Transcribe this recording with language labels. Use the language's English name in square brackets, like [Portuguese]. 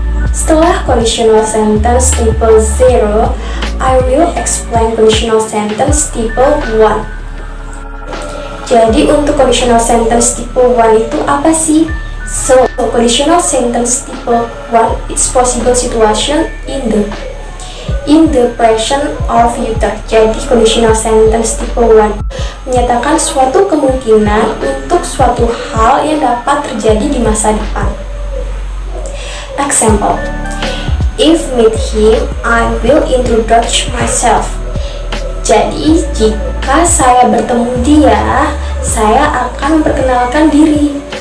[Indonesian] Setelah [English] conditional sentence type 0, I will explain conditional sentence type 1. [Indonesian] Jadi untuk conditional sentence type 1 itu apa sih? [English] So, conditional sentence type 1 is possible situation in the present or future. [Indonesian] Jadi conditional sentence type 1 menyatakan suatu kemungkinan untuk suatu hal yang dapat terjadi di masa depan. [English] Example, if meet him, I will introduce myself. [Indonesian] Jadi jika saya bertemu dia, saya akan memperkenalkan diri.